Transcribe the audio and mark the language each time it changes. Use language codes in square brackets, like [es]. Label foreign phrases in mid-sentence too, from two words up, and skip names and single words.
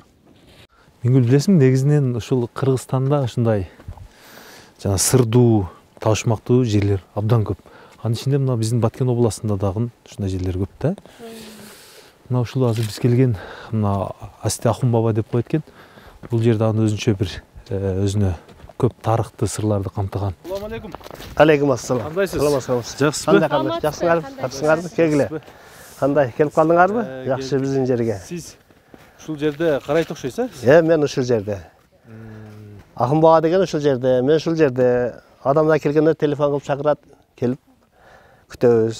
[ky] Миңгүл, билесиң, негизинен ушул Кыргызстанда ушундай жана сырдуу, табышмактуу жерлер абдан көп. Анын ичинде мына биздин Баткен областында дагы ушундай жерлер көп да. Мына ушул азыр биз келген мына Асти Ахун баба деп коет экен. Бул жерде аны өзүнчө бир өзүнө көп тарыхты сырларды камтыган. [ar] السلام عليكم. عليكم السلام. [ky] Кандайсыз? Саламатсыз. Жакшысызбы? Жакшысыңарбы? Келгиле. Кандай, келип калдыңарбы? Жакшы биздин жерге. Сиз ушул жерде карайт окшойсуз? Мен ушул жерде. Ахун баба деген ушул жерде, мен ушул жерде. Адамдар келгенде телефон кылып чакырат, келип күтөбүз.